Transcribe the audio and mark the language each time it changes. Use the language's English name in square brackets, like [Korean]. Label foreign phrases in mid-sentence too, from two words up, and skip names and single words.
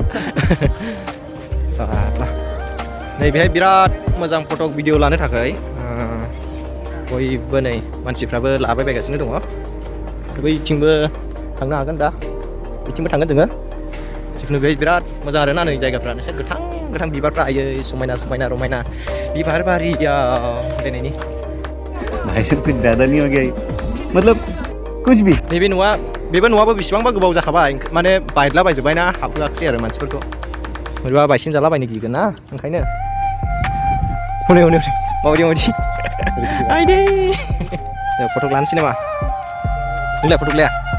[Bodo] नै बेहाय बिराद मोजां फट' भिडिअ लानो थाखाय बयबो नै मानसिफ्राबो लाबाय बायगासिनो दङ बैथिंबो थांनो हागोन दा बिथिंबो थांगोन जोङो जिखुनु बेहाय बिराद मोजां आरोना नै जायगाफ्रा नोंसोर गोथां बिबारफ्रा आयै समायना रमायना बिबार बारियाव दिनैनि [Hindi] भाई साहब कुछ ज़्यादा नहीं हो गया ये? मतलब कुछ भी [Bodo] नैबे न'आ बेबो न'आबो बेसेबांबा गोबाव जाखाबाय माने बायला बायजोब्बायना हाबहोआखिसै आरो मानसिफोरखौ बोरैबा बायसिन जाला बायनो गिगोन ना ओंखायनो हनै माबायदि आइदे फट' लानोसै नामा नोंलाय फट' लाया